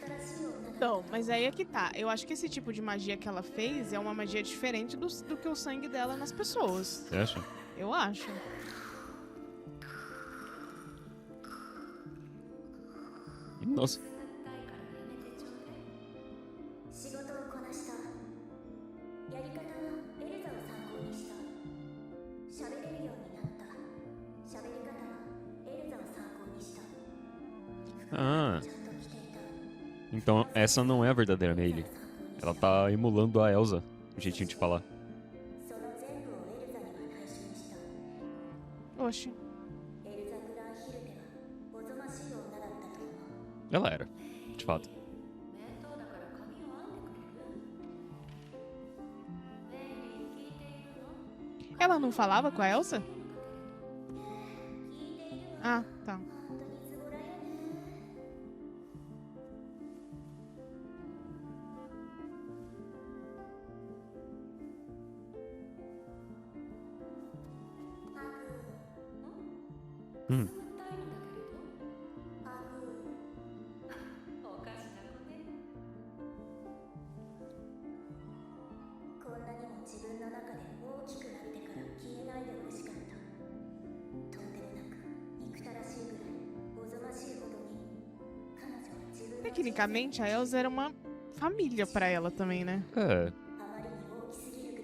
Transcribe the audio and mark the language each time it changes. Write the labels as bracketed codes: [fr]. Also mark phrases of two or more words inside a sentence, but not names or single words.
[pt] Então, mas aí é que tá. Eu acho que esse tipo de magia que ela fez é uma magia diferente do que o sangue dela nas pessoas. Você acha? Eu acho. Nossa. [ja] 仕事をこなしたやり方はエルザを参考にした喋れるようになった喋り方はエルザを参考にした Ah, ちゃんと来ていた [pt] então essa não é a verdadeira Meili. Ela tá emulando a Elsa, o jeitinho de falar. [ja] その全部をエルザには内緒にした [pt] Oxe. [ja] エルザ・グランヒルテはおぞましい女だったと思う [pt] Ela era, de fato. [ja] 面倒だから髪を編んでくれるメイリー聞いているの [pt] Ela não falava com a Elsa? [ja] 聞いているわ [pt] Ah, tá. [ja] 本当にズボラよね Hum. おかしな子ねこんなにも自分の中で大きくなってから消えないでほしかったとんでもなく憎たらしいぐらいおぞましいほどに彼女は自分の [pt] Tecnicamente, a Elsa era uma família pra ela também, né? É, [ja] あまりに大きすぎ